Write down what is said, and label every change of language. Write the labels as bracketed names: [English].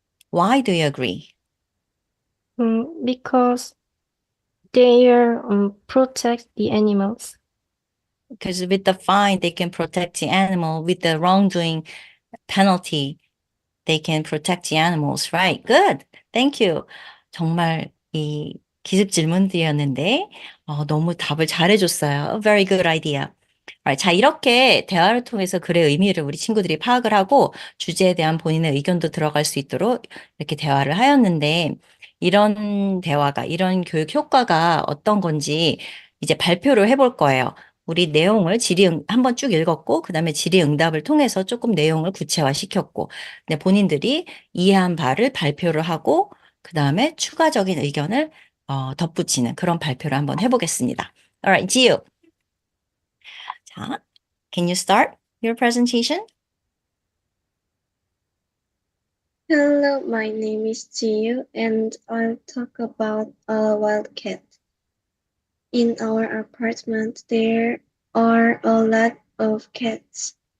[English] Why do you agree? Because they protect the animals. Because with the fine, they can protect the animal. With the wrongdoing penalty, they can protect the animals. Right. Good. Thank you. [Korean] 정말 이 기습 질문들이었는데 너무 답을 잘해줬어요. [English] Very good idea. [Korean] 자, 이렇게 대화를 통해서 글의 의미를 우리 친구들이 파악을 하고 주제에 대한 본인의 의견도 들어갈 수 있도록 이렇게 대화를 하였는데 이런 대화가, 이런 교육 효과가 어떤 건지 이제 발표를 해볼 거예요. 우리 내용을 한번 쭉 읽었고, 그 다음에 질의응답을 통해서 조금 내용을 구체화시켰고, 근데 본인들이 이해한 바를 발표를 하고, 그 다음에 추가적인 의견을 덧붙이는 그런 발표를 한번 해보겠습니다. [English] Alright, 지우. 자, can you start your presentation? Hello, my name is Jiu, and I'll talk about a wild cat. In our apartment, there are a lot of cats.